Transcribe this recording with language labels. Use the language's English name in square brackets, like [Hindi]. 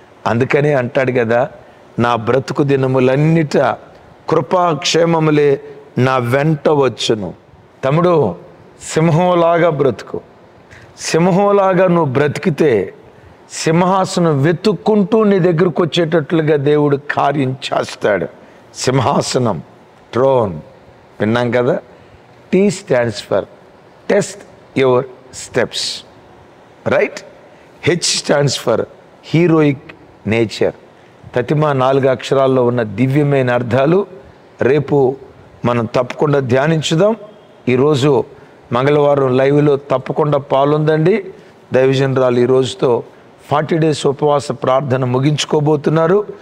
[Telugu] అందుకనే అంటాడు కదా, నా బ్రతుకు దినములన్నిట కృపాక్షేమములే నా వెంట వచ్చును. తమ్ముడు, సింహంలాగా బ్రతుకు. సింహంలాగా నువ్వు బ్రతికితే సింహాసనం వెతుక్కుంటూ నీ దగ్గరకు వచ్చేటట్లుగా దేవుడు కార్యం చేస్తాడు. సింహాసనం, ట్రోన్ విన్నాం కదా. [English] T stands for test your steps, right? H stands for heroic nature. [Telugu] తతిమా 4 అక్షరాల్లో ఉన్న దివ్యమైన అర్థాలు రేపు మనం తప్పకుండా ధ్యానించుదాం. ఈరోజు మంగళవారం లైవ్లో తప్పకుండా పాల్గొందండి. దైవజనరాలు ఈ రోజుతో [English] 40 days [Telugu] ఉపవాస ప్రార్థన ముగించుకోబోతున్నారు.